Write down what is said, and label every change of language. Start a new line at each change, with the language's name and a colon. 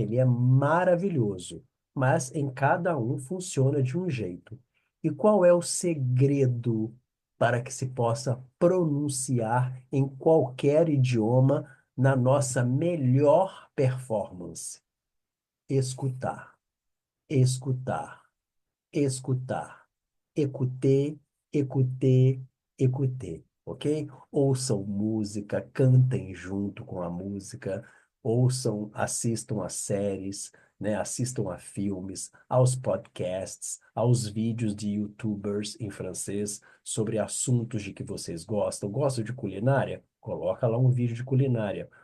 Portuguese: Ele é maravilhoso, mas em cada um funciona de um jeito. E qual é o segredo para que se possa pronunciar em qualquer idioma na nossa melhor performance? Escutar, escutar, escutar.
French: Écouter, écouter, écouter, ok?
Portuguese: Ouçam música, cantem junto com a música, ouçam, assistam a séries, né? Assistam a filmes, aos podcasts, aos vídeos de YouTubers em francês sobre assuntos de que vocês gostam. Gosta de culinária? Coloca lá um vídeo de culinária.